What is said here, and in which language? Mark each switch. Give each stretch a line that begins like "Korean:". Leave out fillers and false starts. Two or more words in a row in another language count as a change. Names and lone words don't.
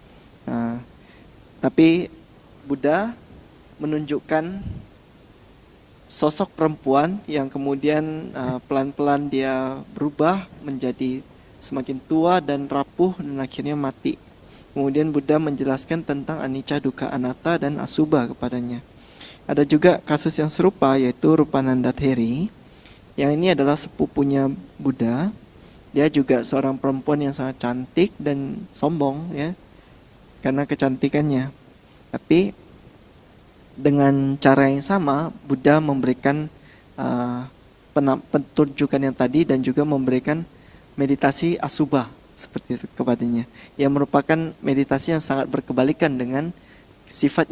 Indonesian: Tapi Buddha menunjukkan sosok perempuan yang kemudian pelan-pelan dia berubah menjadi semakin tua dan rapuh dan akhirnya mati. Kemudian Buddha menjelaskan tentang anicca, dukkha, anatta dan asubha kepadanya. Ada juga kasus yang serupa yaitu Rupananda Theri. Yang ini adalah sepupunya Buddha. Dia juga seorang perempuan yang sangat cantik dan sombong ya, karena kecantikannya. Tapi dengan cara yang sama Buddha memberikan petunjukan yang tadi dan juga memberikan meditasi asubha seperti itu kepadanya, yang merupakan meditasi yang sangat berkebalikan dengan sifatnya.